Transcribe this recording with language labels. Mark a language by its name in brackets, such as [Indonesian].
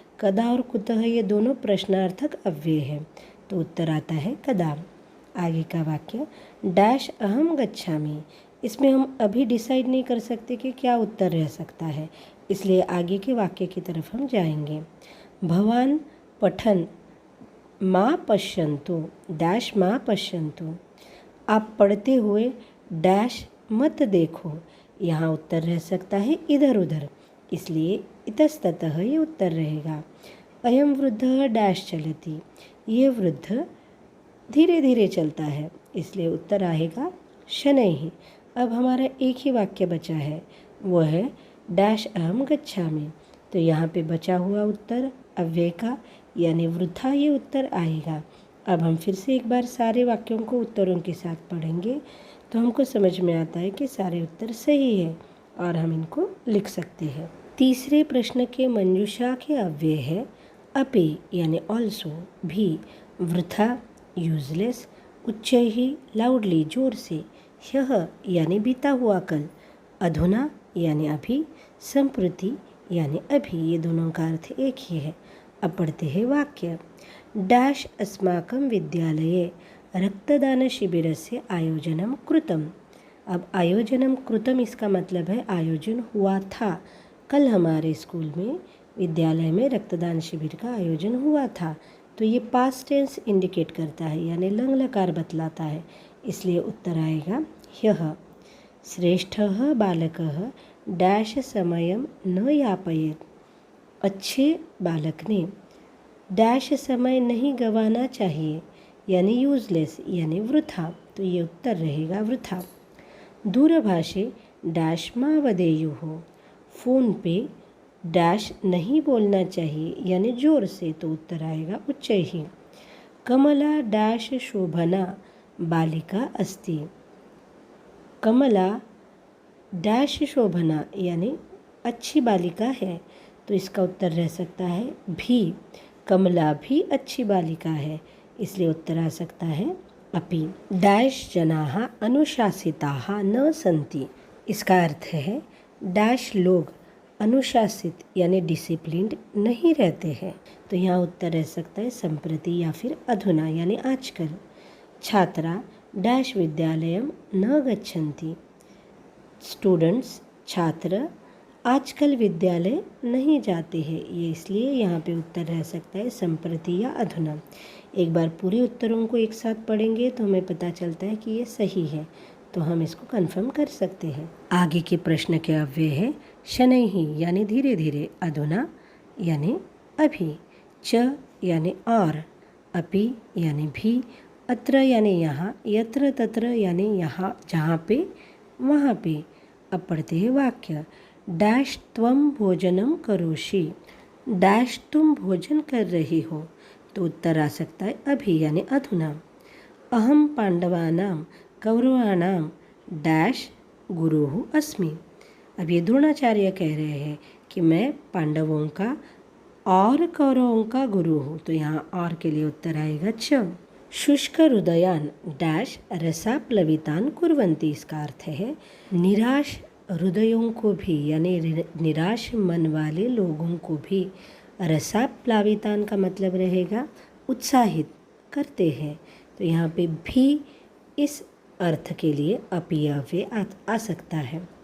[Hindi] कदा और कुतः ये दोनों प्रश्नार्थक अव्यय हैं, तो उत्तर आता है कदा। आगे का वाक्य [Sanskrit] डैश अहम गच्छामि, [Hindi] इसमें हम अभी डिसाइड नहीं कर सकते कि क्या उत्तर रह सकता है, इसलिए आगे के वाक्य की तरफ हम जाएंगे। [Sanskrit] भवान पठन मा पश्यन्तु, डैश मा पश्यन्तु। [Hindi] आप पढ़ते हुए डैश मत देखो। यहाँ उत्तर रह सकता है इधर उधर, इसलिए इतस्ततः ये उत्तर रहेगा। [Sanskrit] अयम वृद्धः डैश चलति, [Hindi] ये वृद्ध धीरे धीरे चलता है, इसलिए उत्तर आएगा शनैः। अब हमारा एक ही वाक्य बचा है, वो है [Sanskrit] डैश अहम गच्छामि। [Hindi] तो यहाँ पे बचा हुआ उत्तर अव्यय का यानी वृथा ये उत्तर आएगा। अब हम फिर से एक बार सारे वाक्यों को उत्तरों के साथ पढ़ेंगे तो हमको समझ में आता है कि सारे उत्तर सही है और हम इनको लिख सकते हैं। तीसरे प्रश्न के मंजूषा के अव्यय है अपि यानी ऑल्सो, भी वृथा यूजलेस, उच्चैः लाउडली जोर से, ह्यः यानी बीता हुआ कल, अधुना यानी अभी, संप्रति यानी अभी, ये दोनों का अर्थ एक ही है। अब पढ़ते हैं वाक्य। [Sanskrit] डैश अस्माकं विद्यालये रक्तदानशिबिरस्य आयोजनं कृतम्। [Hindi] अब आयोजनं कृतम इसका मतलब है आयोजन हुआ था। कल हमारे स्कूल में विद्यालय में रक्तदान शिविर का आयोजन हुआ था। तो ये पास्ट टेंस इंडिकेट करता है यानी लंग लकार बतलाता है, इसलिए उत्तर आएगा ह्यः। [Sanskrit] श्रेष्ठः बालकः डैश समयं न यापयेत्। [Hindi] अच्छे बालक ने डैश समय नहीं गंवाना चाहिए यानी यूजलेस यानी वृथा, तो ये उत्तर रहेगा वृथा। [Sanskrit] दूरभाषे डैश मा वदेयुः। [Hindi] फ़ोन पे डैश नहीं बोलना चाहिए यानी जोर से, तो उत्तर आएगा उच्चैः। [Sanskrit] कमला डैश शोभना बालिका अस्ति। [Hindi] कमला डैश शोभना यानी अच्छी बालिका है, तो इसका उत्तर रह सकता है भी। कमला भी अच्छी बालिका है, इसलिए उत्तर आ सकता है अपि। [Sanskrit] डैश जनाः अनुशासिताः न सन्ति। [Hindi] इसका अर्थ है डैश लोग अनुशासित यानी डिसिप्लिन्ड नहीं रहते हैं, तो यहाँ उत्तर रह सकता है संप्रति या फिर अधुना यानी आजकल। [Sanskrit] छात्रा डैश विद्यालयं न गच्छन्ति। [Hindi] स्टूडेंट्स छात्र आजकल विद्यालय नहीं जाते हैं, ये इसलिए यहाँ पे उत्तर रह सकता है संप्रति या अधुना। एक बार पूरे उत्तरों को एक साथ पढ़ेंगे तो हमें पता चलता है कि ये सही है, तो हम इसको कंफर्म कर सकते हैं। आगे के प्रश्न के अव्यय है शनैः यानी धीरे धीरे, अधुना यानी अभी, च यानी और, अपि यानी भी, अत्र यानी यहाँ, यत्र तत्र यानी यहाँ जहाँ पे वहाँ पे। अब पढ़ते हैं वाक्य। [Sanskrit] डैश त्वं भोजनं करोषि। [Hindi] डैश तुम भोजन कर रही हो, तो उत्तर आ सकता है अभी यानी अधुना। [Sanskrit] अहम पांडवानां कौरवाणां डैश गुरुः अस्मि। [Hindi] अब ये द्रोणाचार्य कह रहे हैं कि मैं पांडवों का और कौरवों का गुरु हूँ, तो यहाँ और के लिए उत्तर आएगा च। [Sanskrit] शुष्क हृदयान डैश रसाप्लवितान कुर्वन्ति। [Hindi] इसका अर्थ है निराश हृदयों को भी यानी निराश मन वाले लोगों को भी, रसाप्लावितान का मतलब रहेगा उत्साहित करते हैं, तो यहाँ पे भी इस अर्थ के लिए अपि अव्यय आ सकता है।